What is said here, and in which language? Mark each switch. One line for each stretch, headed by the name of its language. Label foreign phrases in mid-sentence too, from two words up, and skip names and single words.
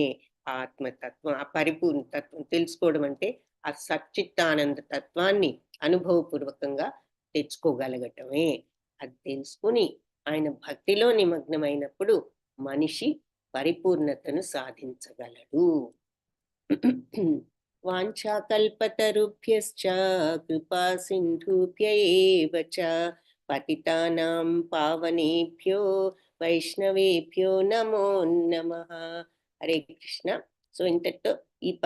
Telugu: ఆత్మతత్వం, ఆ పరిపూర్ణ తత్వం తెలుసుకోవడం అంటే ఆ సచ్చిత్తానంద తత్వాన్ని అనుభవపూర్వకంగా తెచ్చుకోగలగటమే. అది తెలుసుకుని ఆయన భక్తిలో నిమగ్నమైనప్పుడు మనిషి పరిపూర్ణతను సాధించగలడు.
Sanskrit: వాంఛాకల్పతరుభ్యశ్చ కృపా సింధుభ్య ఏవ చ పతితానాం పావనేభ్యో వైష్ణవేభ్యో నమో నమః.
Telugu: హరే కృష్ణ. సో ఇంతటితో ఈ